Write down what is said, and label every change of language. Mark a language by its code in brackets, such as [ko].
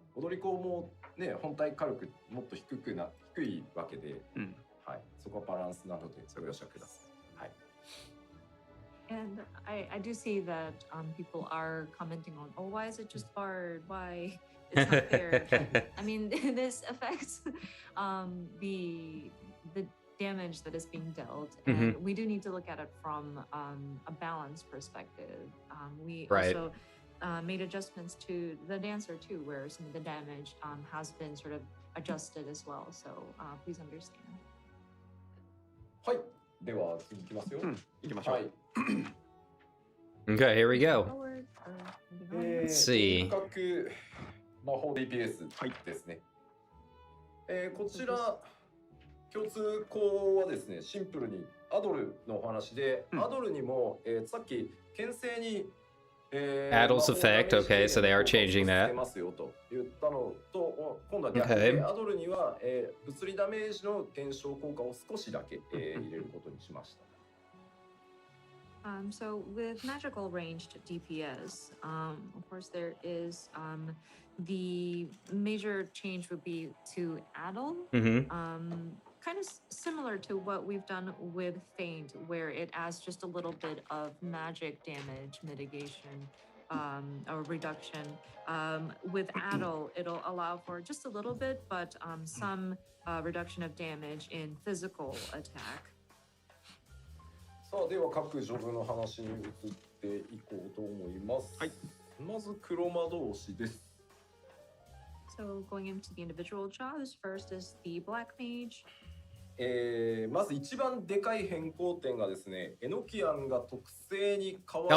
[ja] 踊り子もね、本体軽くもっと低いわけで、はい、そこはバランスなのでご容赦ください。はい。 [en] And I do see that people are commenting on, oh, why is it just Bard? Why? It's not fair. I mean, this affects the damage that is being dealt, and we do need to look at it from a balance perspective. We also made adjustments to the dancer too, where some of the damage has been sort of adjusted as well. So please understand. [ja] はい。では次いきますよ。行きましょう。はい。 [en] Okay, here we go. Forward or moving on. Let's see. [ja] 遠隔魔法 DPS ですね。こちら共通項はですね、シンプルにアドルのお話で、アドルにも、さっき牽制に、 [en] Addles effect, okay, so they are changing that. [ja] ますよと言ったのと、今度は逆にアドルには、物理ダメージの減少効果を少しだけ、入れることにしました。 [en] So with magical ranged DPS, of course there is the major change would be to addle. Kind of similar to what we've done with Feint, where it adds just a little bit of magic damage mitigation or reduction. With addle, it'll allow for just a little bit, but some reduction of damage in physical attack. [ja] さあでは各ジョブの話に移っていこうと思います。はい。まず黒魔導士です。 [en] So going into the individual jobs, first is the black mage. [ja] まず一番でかい変更点がですね、エノキアンが特性に変わり